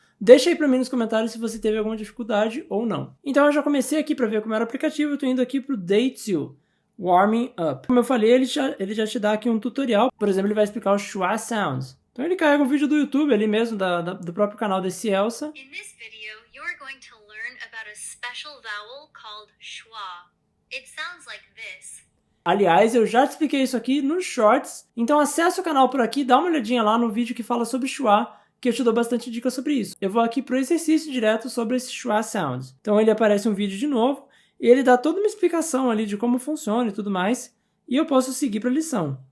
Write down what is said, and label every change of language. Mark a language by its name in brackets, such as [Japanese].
[Portuguese] Deixa aí para mim nos comentários se você teve alguma dificuldade ou não. Então eu já comecei aqui para ver como era o aplicativo, eu estou indo aqui para o Day 2, Warming Up. Como eu falei, ele já te dá aqui um tutorial, por exemplo, ele vai explicar os schwa sounds. Então ele carrega um vídeo do YouTube ali mesmo, do próprio canal desse Elsa. [English] In this video, you're going to learn about a special vowel called schwa. It sounds like this. [Portuguese] Aliás, eu já te expliquei isso aqui nos shorts, então acessa o canal por aqui, dá uma olhadinha lá no vídeo que fala sobre schwa, que eu te dou bastante dicas sobre isso. Eu vou aqui para o exercício direto sobre esse schwa sounds. Então ele aparece um vídeo de novo, e ele dá toda uma explicação ali de como funciona e tudo mais, e eu posso seguir para a lição.